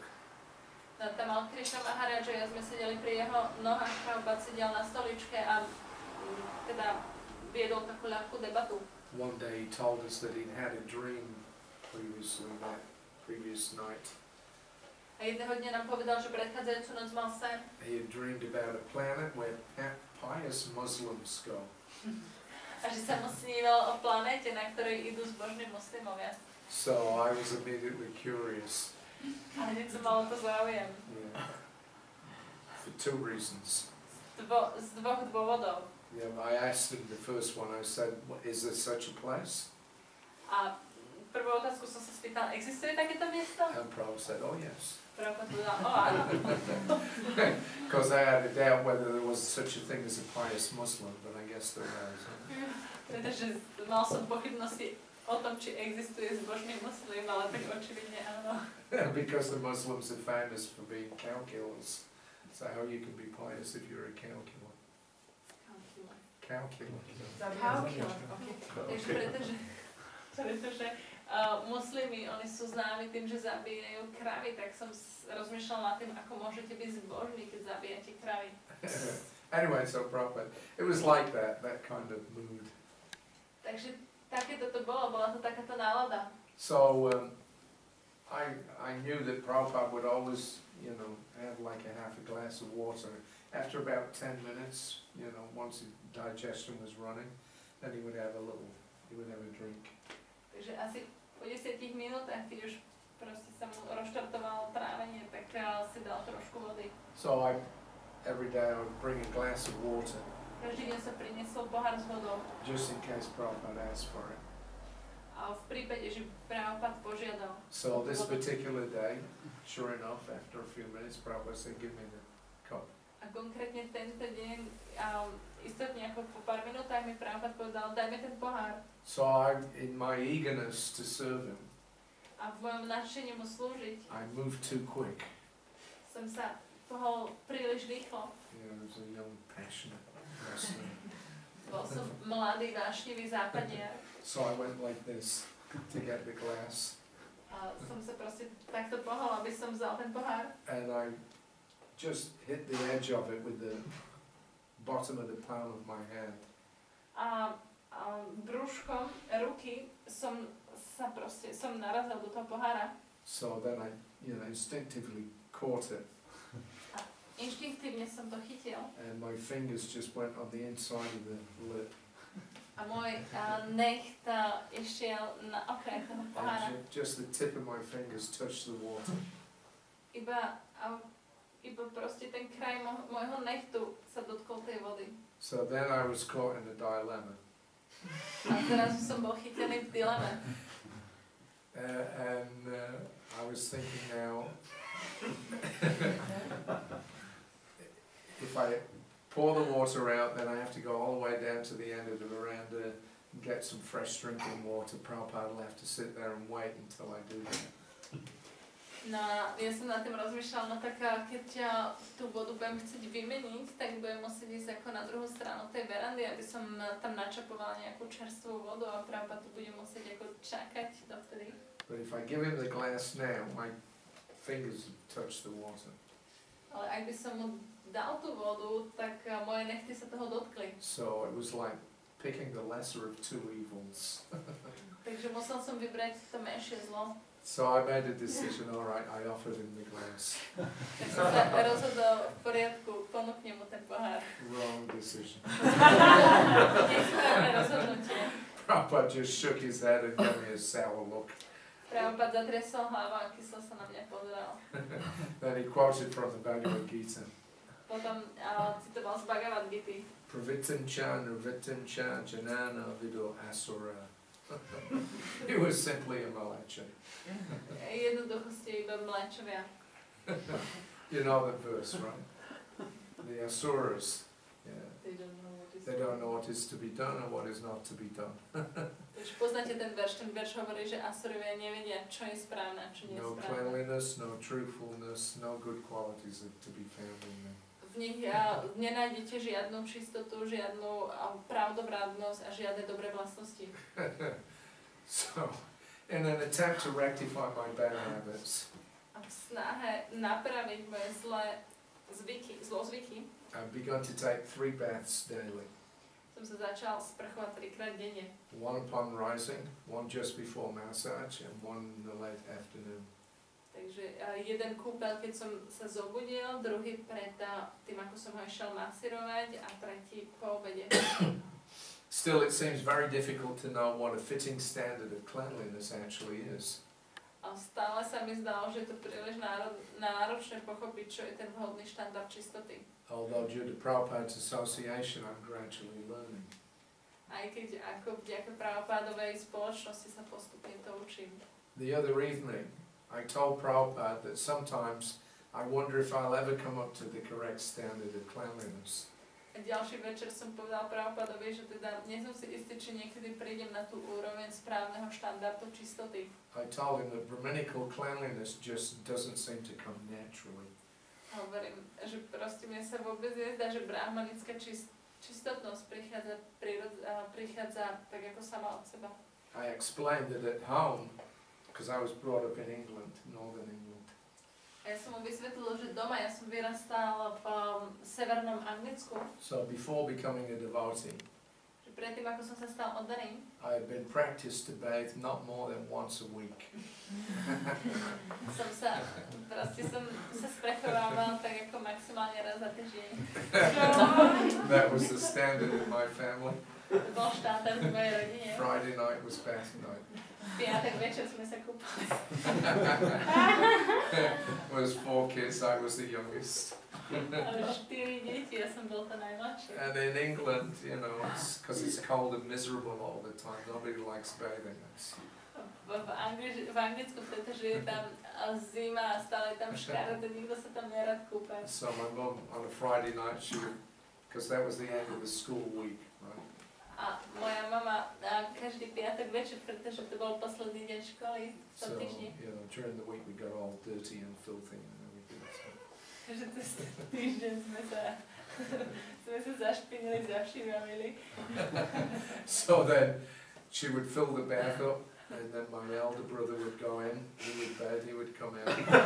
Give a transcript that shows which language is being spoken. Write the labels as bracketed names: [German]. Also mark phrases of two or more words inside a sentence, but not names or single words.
[Slovak] Tamal Krišna Maharaj, ja sme sedeli pri jeho nohách, Prabhupada sedel na stoličke a teda viedol takú ľahkú debatu. [English] One day he told us that he'd had a dream previously, that previous night. [Slovak] A jedného dňa nám povedal, že predchádzajúcu noc mal sen. [English] He had dreamed about a planet where pious Muslims go. [Slovak] A že sa mu snívalo o planéte, na ktorej idú zbožní muslimovia. [English] So I was immediately curious. [Slovak] A hneď som mal to záujem. [English] Yeah. For two reasons. [Slovak] Z dvoch dôvodov. [English] Yeah, I asked him the first one, I said, is there such a place? [Slovak] A prvú otázku som sa spýtal, existuje takéto miesto? [English] And Prabhupada said, oh yes. [Slovak] Prabhupada povedal, áno. [English] Because I had a doubt whether there was such a thing as a pious Muslim, but I guess there is. [Slovak] Pretože mal som pochybnosti o tom, či existuje zbožný muslim, ale tak očividne áno. [English] Because the Muslims are famous for being cow killers. So how you can be pious if you're a cow killer? Cow killer. [Slovak] Pretože muslimi, oni sú známi tým, že zabíjajú kravy, tak som rozmýšľal nad tým, ako môžete byť zbožní, keď zabíjate kravy. [English] Anyway, so Prabhupada, it was like that kind of mood. [Slovak] Takže takéto to bolo, bola to takáto nálada. [English] So I knew that Prabhupada would always, you know, have like a half a glass of water. After about 10 minutes, you know, once his digestion was running, then he would have a drink. [Slovak] Takže asi po 10 minútach, keď už proste sa mu rozštartovalo trávenie, tak si dal trošku vody. [English] So every day I would bring a glass of water. [Slovak] Každý deň sa priniesol pohár s vodou. [English] Just in case Prabhupada asked for it. [Slovak] A v prípade, že Prabhupada požiadal. [English] So this particular day, sure enough, after a few minutes, Prabhupada said, give me the cup. [Slovak] A konkrétne tento deň, istotne ako po pár minútach mi Prabhupada povedal, daj mi ten pohár. [English] So in my eagerness to serve him, [Slovak] a v mojom nadšení mu slúžiť, [English] I moved too quick. [Slovak] som sa pohol príliš rýchlo. [English] You know, I was a young, passionate wrestler. [Slovak] Bol som mladý, vášnivý západiar. [English] So I went like this to get the glass. [Slovak] A som sa proste takto pohol, aby som vzal ten pohár. [English] And I just hit the edge of it with the bottom of the palm of my hand. [Slovak] A brúškom ruky som narazil do toho pohára. [English] So then I, you know, instinctively caught it. [Slovak] A inštinktívne som to chytil. [English] And my fingers just went on the inside of the lip. [Slovak] A môj nech išiel na okraj toho pohára. [English] Just the tip of my fingers touched the water. [Slovak] Iba proste ten kraj môjho nechtu sa dotkol tej vody. [English] So then I was caught in a dilemma. [Slovak] A teraz som bol chytený v dileme. [English] I was thinking now, if I pour the water out, then I have to go all the way down to the end of the veranda and get some fresh drinking water. Prabhupada will have to sit there and wait until I do that. [Slovak] No, ja som nad tým rozmýšľal, no tak keď tú vodu budem chcieť vymeniť, tak budem musieť ísť ako na druhú stranu tej verandy, aby som tam načapovala nejakú čerstvú vodu a Prabhupada tu bude musieť ako čakať dovtedy. [English] But if I give him the glass now, my fingers touch the water. [Slovak] Ale ak by som mu dal tú vodu, tak moje nechty sa toho dotkli. [English] So it was like picking the lesser of two evils. [Slovak] Takže musel som vybrať to menšie zlo. [English] So I made a decision, all right, I offered him the glass. [Slovak] Tak som sa rozhodol, v poriadku, ponúknem mu ten pohár. [English] Wrong decision. [Slovak] Nesprávne rozhodnutie. [English] Prabhupada just shook his head and gave me a sour look. [Slovak] Prabhupada zatriasol hlavu a kyslo sa na mňa pozeral. [English] Then he quoted from the Bhagavad Gita. [Slovak] Potom citoval z Bhagavad Gity. [Sanskrit] Pravitancha nirvitancha janana vido asura. [English] It was simply a malacha. [Slovak] Jednoducho ste iba mláčovia. [English] You know the verse, right? The asuras. Yeah. They don't know what is to be done and what is not to be done. [Slovak] Takže poznáte ten verš hovorí, že Asurovia nevedia, čo je správne a čo nie je [English] No [Slovak] správne. [English] cleanliness, no truthfulness, no good qualities are to be found in them. [Slovak] V nich nenájdete žiadnu čistotu, žiadnu pravdobradnosť a žiadne dobré vlastnosti. [English] So, in an attempt to rectify my bad habits, [Slovak] A v snahe napraviť moje zlozvyky, [English] I've begun to take 3 baths daily. [Slovak] som sa začal sprchovať 3-krát denne. [English] One upon rising, one just before massage, and one in the late afternoon. [Slovak] Takže jeden kúpel, keď som sa zobudil, druhý pred tým, ako som ho išiel masírovať a tretí po obede. [English] Still, it seems very difficult to know what a fitting standard of cleanliness actually is. [Slovak] A stále sa mi zdalo, že je to príliš náročné pochopiť, čo je ten vhodný štandard čistoty. [English] Although due to Prabhupada's association, I'm gradually learning. [Slovak] Aj keď ako vďaka Prabhupádovej spoločnosti sa postupne to učím. [English] The other evening, I told Prabhupada that sometimes I wonder if I'll ever come up to the correct standard of cleanliness. [Slovak] A ďalší večer som povedal Prabhupádovi, že teda nie som si istý, či niekedy prídem na tú úroveň správneho štandardu čistoty. [English] I told him that Brahminical cleanliness just doesn't seem to come naturally. [Slovak] Hovorím, že proste mne sa vôbec nezdá, že brahmanická čistotnosť prichádza tak ako sama od seba. [English] I explained that at home, because I was brought up in England, northern England. [Slovak] A ja som mu vysvetlil, že doma ja som vyrastal v severnom Anglicku. [English] So before becoming a devotee, [Slovak] Že predtým, ako som sa stal oddaným, [English] I had been practiced to bathe not more than once a week. [Slovak] som sa sprechovával tak ako maximálne raz za týždeň. [English] That was the standard in my family. [Slovak] To bol štandard v mojej rodine. [English] Friday night was bath night. [Slovak] Piatok večer sme sa kúpali. [English] It was 4 kids, I was the youngest. [Slovak] Ale 4 deti, ja som bol to najmladšie. [English] And in England, you know, it's because it's cold and miserable all the time. Nobody likes bathing. [Slovak] V Anglicku, pretože je tam zima a stále je tam škaredé, nikto sa tam nerad kúpa. [English] So my mum on a Friday night, she would, because that was the end of the school week, right? [Slovak] A moja mama každý piatok večer, pretože to bol posledný deň školy v tom [English] So, [Slovak] týždni. [English] you know, during the week we got all dirty and filthy and everything. So. [Slovak] Takže cez týždeň sme sa zašpinili, zavšívali. [English] So then she would fill the bath up, and then my elder brother would go in, he would bathe, he would come out.